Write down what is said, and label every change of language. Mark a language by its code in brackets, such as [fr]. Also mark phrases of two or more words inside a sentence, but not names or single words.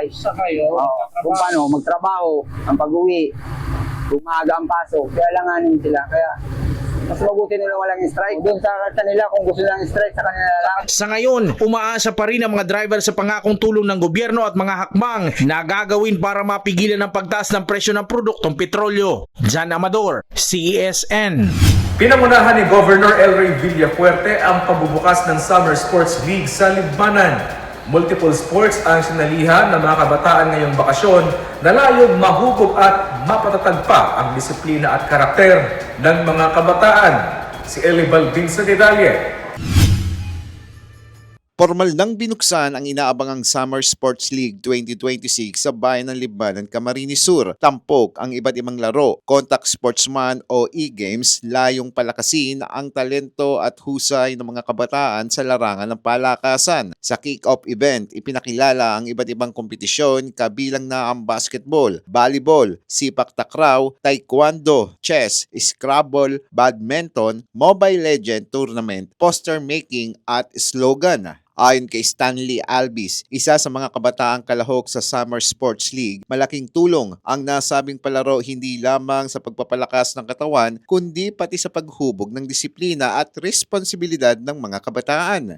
[tl] Kung paano, magtrabaho, ang pag-uwi, umaga ang pasok, kaya langanin sila. Kaya mas mabuti nila walang strike. Doon sa kanila, kung gusto nilang strike, sa kanila lang. Sa ngayon, umaasa pa rin ang mga driver sa pangakong tulong ng gobyerno at mga hakbang na gagawin para mapigilan ang pagtaas ng presyo ng produktong petrolyo. John Amador, CSN. Pinamunahan ni Governor Elroy Villafuerte ang pagbubukas ng Summer Sports League sa Libmanan. [en] Multiple sports [tl] ang sinalihan ng mga kabataan ngayong bakasyon na layong mahubog at mapatatag pa ang disiplina at karakter ng mga kabataan. Si Eli Balvin sa detalye. Formal nang binuksan ang inaabangang Summer Sports League 2026 sa bayan ng Libmanan, Camarines Sur. Tampok ang iba't ibang laro, contact sportsman o e-games, layong palakasin ang talento at husay ng mga kabataan sa larangan ng palakasan. Sa kick-off event, ipinakilala ang iba't ibang kompetisyon kabilang na ang basketball, volleyball, sipak takraw, taekwondo, chess, scrabble, badminton, Mobile Legend tournament, [en] poster making [tl] at slogan. Ayon kay Stanley Albis, isa sa mga kabataang kalahok sa Summer Sports League, malaking tulong ang nasabing palaro hindi lamang sa pagpapalakas ng katawan, kundi pati sa paghubog ng disiplina at responsibilidad ng mga kabataan.